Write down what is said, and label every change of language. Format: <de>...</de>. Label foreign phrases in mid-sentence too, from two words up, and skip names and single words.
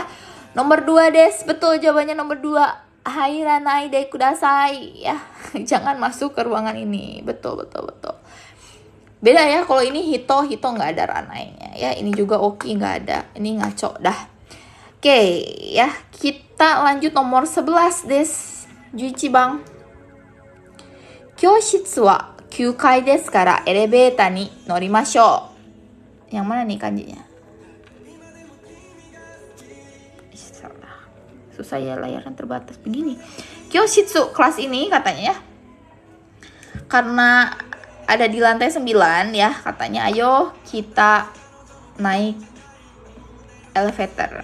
<id>Nomor 2 des, betul jawabannya nomor 2.</id> <ja>入らないでください ya.</ja> <id>Jangan masuk ke ruangan ini. Betul. Beda ya, kalau ini hito nggak ada ranainya ya. Ini juga oki nggak ada. Ini ngaco dah. Oke ya, kita lanjut nomor 11 des.</id> <ja>十一番. 教室は 9階ですからエレベーターに乗りましょう.</ja> <id>Yang mana nih kanjinya? Susah ya, layarnya terbatas begini. Kyoshitsu, kelas ini katanya ya. Karena ada di lantai 9 ya, katanya ayo kita naik elevator.</id>